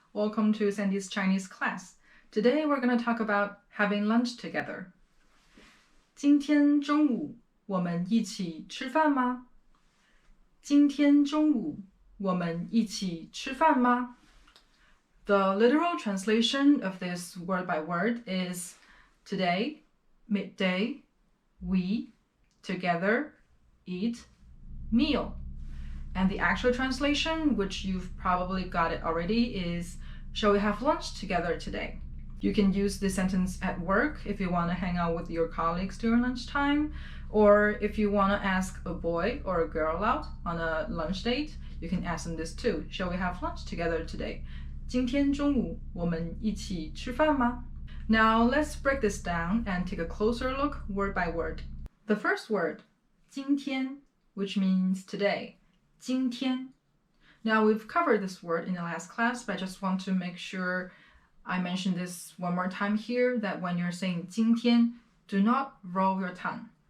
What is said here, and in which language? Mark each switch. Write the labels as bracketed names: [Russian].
[English] Welcome to Sandi's Chinese class. Today we're going to talk about having lunch together. [Chinese] 今天中午我们一起吃饭吗？今天中午我们一起吃饭吗？ [English] The literal translation of this word by word is today, midday, we, together, eat, meal. And the actual translation, which you've probably got it already, is shall we have lunch together today? You can use this sentence at work if you want to hang out with your colleagues during lunchtime, or if you want to ask a boy or a girl out on a lunch date, you can ask them this too. Shall we have lunch together today? [Chinese] 今天中午我们一起吃饭吗? [English] Now let's break this down and take a closer look word by word. The first word, 今天, which means today. [Chinese] 今天. [English] Now we've covered this word in the last class, but I just want to make sure I mention this one more time here, that when you're saying 今天, do not roll your tongue.